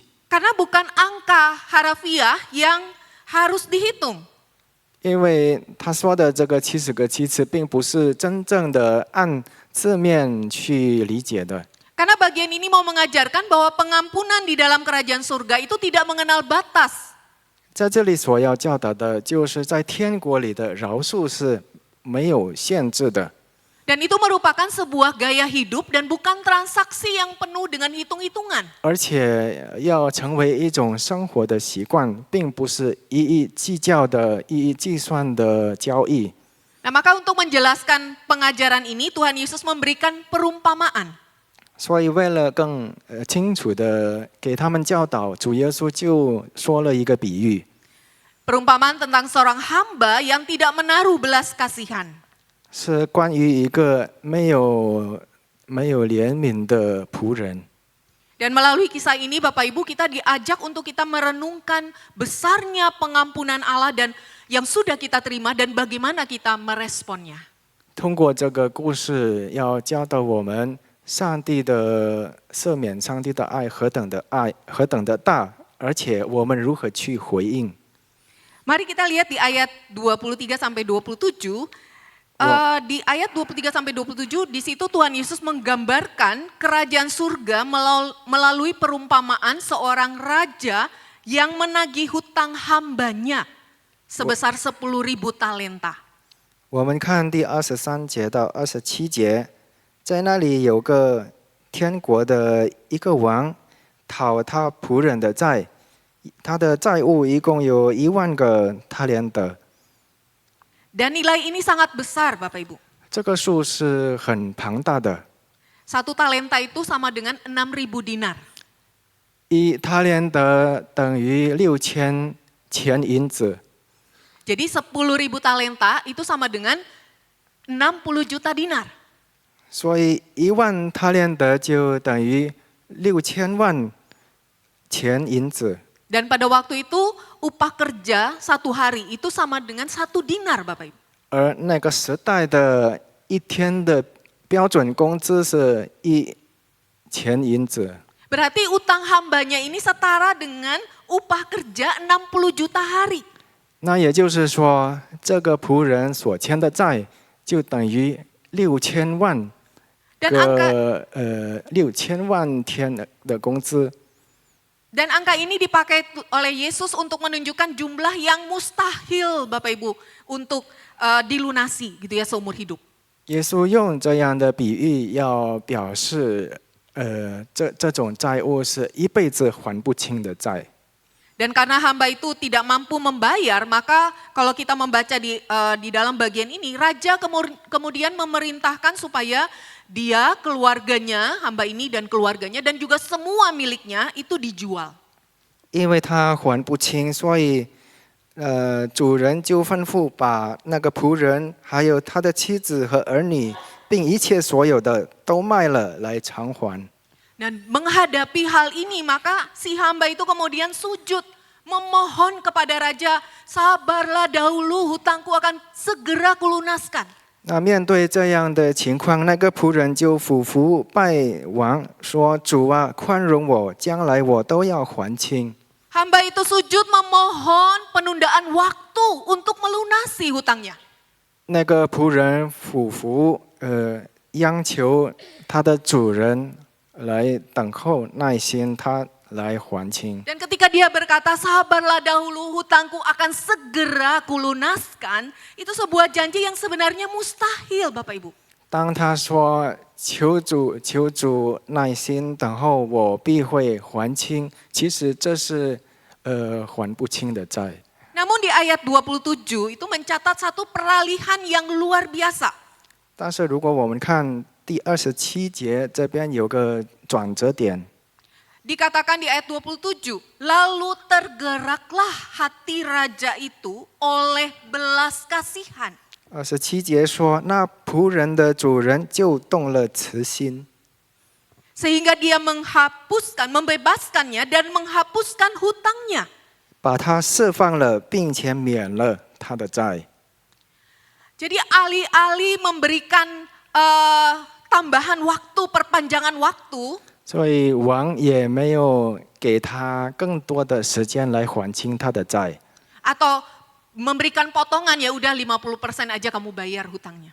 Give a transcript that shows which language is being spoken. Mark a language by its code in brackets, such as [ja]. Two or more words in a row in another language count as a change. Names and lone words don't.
[id] Karena bukan angka harafiah yang harus dihitung. [zh] 因为他说的这个70个7次，并不是真正的按字面去理解的。 [id] Karena bagian ini mau mengajarkan bahwa pengampunan di dalam kerajaan surga itu tidak mengenal batas. [zh] 在这里所要教导的，就是在天国里的饶恕是没有限制的。 [id] Dan itu merupakan sebuah gaya hidup dan bukan transaksi yang penuh dengan hitung-hitungan. [zh] 而且要成为一种生活的习惯，并不是一一计较的、一一计算的交易。 [id] Nah, maka untuk menjelaskan pengajaran ini, Tuhan Yesus memberikan perumpamaan. [zh] 所以为了更清楚的给他们教导，主耶稣就说了一个比喻， [id] Perumpamaan tentang seorang hamba yang tidak menaruh belas kasihan. [zh] 是关于一个没有怜悯的仆人。 [id] Dan melalui kisah ini Bapak Ibu kita diajak untuk kita merenungkan besarnya pengampunan Allah dan yang sudah kita terima dan bagaimana kita meresponnya. [zh] 通过这个故事，要教导我们。上帝的赦免，上帝的爱何等的大，而且我们如何去回应？ [id] Mari kita lihat di ayat 23 sampai 27. Di ayat 23 sampai 27 di situ Tuhan Yesus menggambarkan kerajaan surga melalui perumpamaan seorang raja yang menagih hutang hambanya sebesar 10.000 talenta. [zh] 我们看第23节到27节。在那里有个天国的一个王讨他仆人的债，他的债务一共有10000个他连得。 [id] Dan nilai ini sangat besar Bapak Ibu. [zh] 这个数是很庞大的。 [id] 1 talenta itu sama dengan 6.000 dinar. [zh] 1他连得等于6000 钱银子。 [id] Jadi 10.000 talenta itu sama dengan 60 juta dinar. [zh] 所以1万他连德就等于6000万钱银子。 [id] Dan pada waktu itu upah kerja satu hari itu sama dengan 1 dinar Bapak Ibu. [zh] 而那个时代的一天的标准工资是1000银子。 [id] Berarti utang hambanya ini setara dengan upah kerja 60 juta hari. [zh] 那也就是说，这个仆人所欠的债就等于6000万 [id] Dan angka [zh] 6000 万天的工资。 [id] Dan angka ini dipakai oleh Yesus untuk menunjukkan jumlah yang mustahil Bapak Ibu untuk dilunasi gitu ya seumur hidup. [zh] 耶稣用这样的比喻，要表示，这种债务是一辈子还不清的债。 [id] Dan karena hamba itu tidak mampu membayar, maka kalau kita membaca di dalam bagian ini, raja kemudian memerintahkan supaya dia, keluarganya, hamba ini dan keluarganya dan juga semua miliknya itu dijual. [zh] 因为他还不清，所以，主人就吩咐把那个仆人，还有他的妻子和儿女，并一切所有的都卖了来偿还。 [id] Dan menghadapi hal ini maka si hamba itu kemudian sujud memohon kepada raja, sabarlah dahulu hutangku akan segera kulunaskan. [zh] 那面对这样的情况，那个仆人就俯伏拜王，说：“主啊，宽容我，将来我都要还清。” [id] Hamba itu sujud memohon penundaan waktu untuk melunasi hutangnya. [zh] 那个仆人俯伏，央求他的主人来等候，耐心他来还清。 [id] Dan ketika dia berkata, sabarlah dahulu hutangku akan segera kulunaskan, itu sebuah janji yang sebenarnya mustahil Bapak Ibu. [zh] 当他说求主耐心等候，我必会还清。其实这是还不清的债。 [id] Namun di ayat 27 itu mencatat satu peralihan yang luar biasa. [zh] 但是如果我们看第27节，这边有个转折点。 [id] Dikatakan di ayat 27, lalu tergeraklah hati raja itu oleh belas kasihan. [zh] 27 节说，那仆人的主人就动了慈心， [id] Sehingga dia membebaskannya dan menghapuskan hutangnya. [zh] 把他释放了，并且免了他的债。 [id] Jadi alih-alih memberikan tambahan waktu, perpanjangan waktu, [zh] 所以王也没有给他更多的时间来还清他的债， [id] atau memberikan potongan ya udah 50% aja kamu bayar hutangnya.